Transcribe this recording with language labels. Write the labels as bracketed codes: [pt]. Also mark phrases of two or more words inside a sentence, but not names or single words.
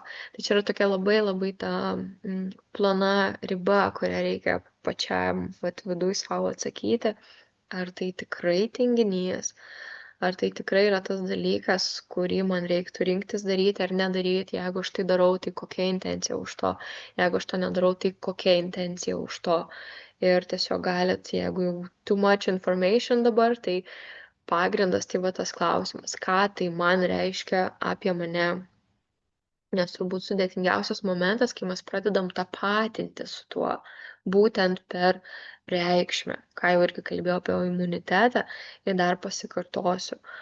[lt] Tai čia yra tokia labai labai ta plona riba, kurią reikia pačiam vat, viduj savo atsakyti. Ar tai tikrai tinginys, ar tai tikrai yra tas dalykas, kurį man reiktų rinktis daryti ar nedaryti, jeigu aš tai darau, tai kokia intencija už to, jeigu aš to nedarau, tai kokia intencija už to. Ir tiesiog galit, jeigu jau [en] too much information [lt] dabar, tai pagrindas tai va tas klausimas, ką tai man reiškia apie mane. Nes turbūt sudėtingiausias momentas, kai mes pradedam tapatinti su tuo, būtent per reikšmę, ką jau irgi kalbėjau apie imunitetą ir dar pasikartosiu,